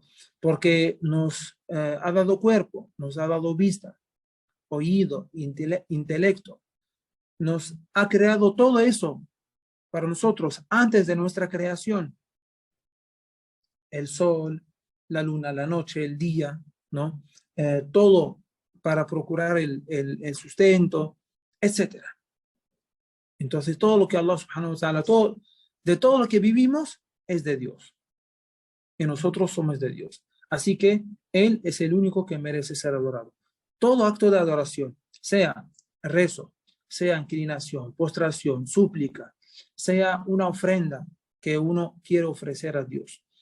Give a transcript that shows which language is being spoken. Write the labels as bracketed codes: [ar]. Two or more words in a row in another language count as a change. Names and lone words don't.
[es] Porque nos ha dado cuerpo, nos ha dado vista, oído, intelecto, nos ha creado todo eso para nosotros antes de nuestra creación. El sol, la luna, la noche, el día, ¿no? Todo para procurar el sustento, etcétera. Entonces, todo lo que [ar] الله سبحانه وتعالى, [es] de todo lo que vivimos es de Dios. Y nosotros somos de Dios. Así que Él es el único que merece ser adorado. Todo acto de adoración, sea rezo, sea inclinación, postración, súplica, sea una ofrenda que uno quiere ofrecer a Dios.